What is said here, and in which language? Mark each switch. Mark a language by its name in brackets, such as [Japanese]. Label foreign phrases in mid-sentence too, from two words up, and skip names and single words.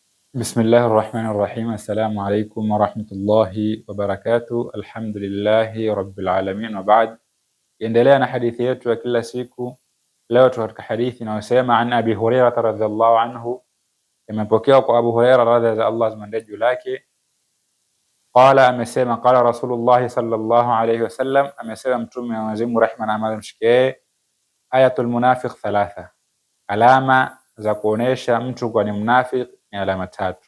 [Arabic] بسم الله الرحمن الرحيم السلام عليكم ورحمة الله وبركاته. الحمد لله رب العالمين وبعد. [Swahili] Endelea na hadithi yetu ya kila siku. Leo tuko katika hadithi inayosema [Arabic] عن أبي هريرة رضي الله عنه, [Swahili] imepokewa kwa Abu Hurairah radhiya za Allah zimwendee juu yake. Qala, amesema [Arabic] قال رسول الله صلى الله عليه وسلم, [Swahili] amesema mtume wa Mwenyezi Mungu rehma na amani mshikie, [Arabic] آية المنافق ثلاث, [Swahili] alama za kuonesha mtu kwa ni mnafiki ni alama tatu.